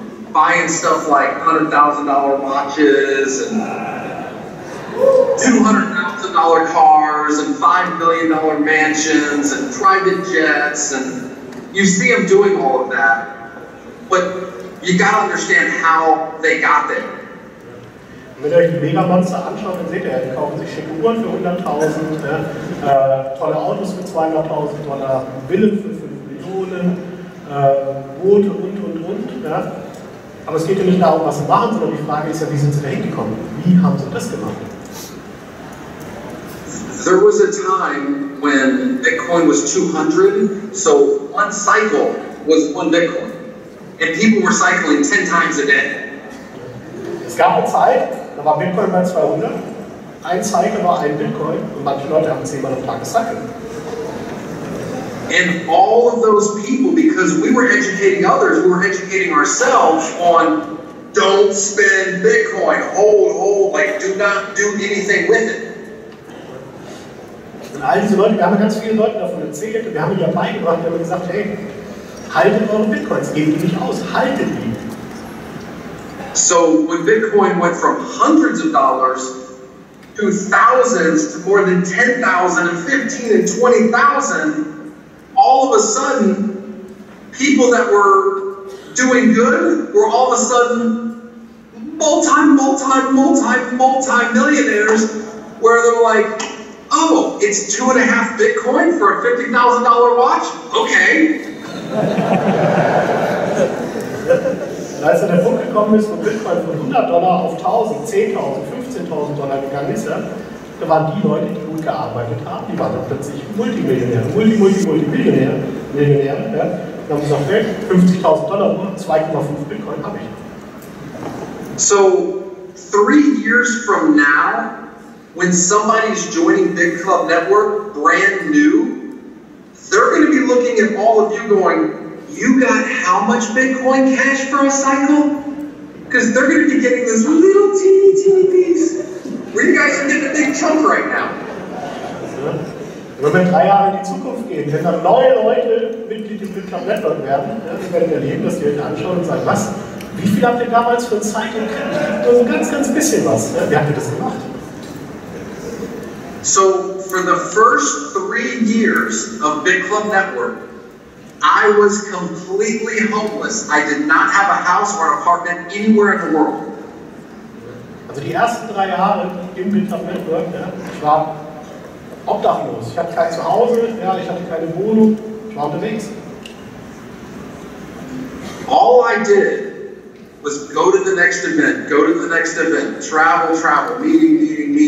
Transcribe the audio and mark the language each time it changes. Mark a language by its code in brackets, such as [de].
[en] Buying stuff like $100,000 watches and $200,000 cars and $5 million mansions and private jets, and you see them doing all of that, but you got to understand how they got there. [de] Wenn ihr euch die Megamonster anschaut, dann seht ihr, die kaufen sich schicke Uhren für 100.000, tolle Autos für $200.000, Villen für 5 Millionen, Boote und. Ja. Aber es geht ja nicht darum, was sie machen, sondern die Frage ist ja, wie sind sie da hingekommen? Wie haben sie das gemacht? [en] There was a time when Bitcoin was 200, so one cycle was 1 Bitcoin. And people were cycling 10 times a day. [de] Es gab eine Zeit, da war Bitcoin bei 200, ein Cycle war 1 Bitcoin und manche Leute haben 10-mal am Tag gecycelt. [en] And all of those people, because we were educating others, we were educating ourselves on don't spend Bitcoin, hold, like do not do anything with it. [de] Und all diese Leute, wir haben ganz viele Leute davon erzählt und wir haben ihnen ja beigebracht, wir haben gesagt, hey, haltet eure Bitcoins, gebt die nicht aus, haltet die. [en] So when Bitcoin went from hundreds of dollars to thousands to more than 10,000 and 15 and 20,000, all of a sudden, people that were doing good were all of a sudden multi-millionaires, where they're like, oh, it's 2.5 Bitcoin for a $50,000 watch? Okay. [de] Als der Punkt gekommen ist, wo Bitcoin von $100 auf 1.000, 10.000, $15.000 gegangen ist, ja, da waren die Leute, die gut gearbeitet haben, die waren dann plötzlich Multimillionäre, Multimillionäre, ja. Dann haben sie gesagt, hey, $50.000, 2,5 Bitcoin habe ich. [en] So, 3 years from now, when somebody's joining Bitclub Network brand new, they're going to be looking at all of you going, you got how much Bitcoin Cash for a cycle? Because they're going to be getting this little teeny piece. Where you guys are getting a big chunk right now. [de] Wenn wir 3 Jahre in die Zukunft gehen, wenn dann neue Leute Mitglied im Bitclub Network werden, wir werden erleben, dass die euch anschauen und sagen, was? Wie viel habt ihr damals für ein Cycle gekriegt? Nur so ganz bisschen was. Wie habt ihr das gemacht? [en] So, for the first 3 years of Bitclub Network, I was completely homeless. I did not have a house or an apartment anywhere in the world. [de] Also die ersten 3 Jahre im Bitclub Network, ich war obdachlos. Ich hatte kein Zuhause, ich hatte keine Wohnung, ich war unterwegs. [en] All I did was go to the next event, go to the next event, travel, meeting.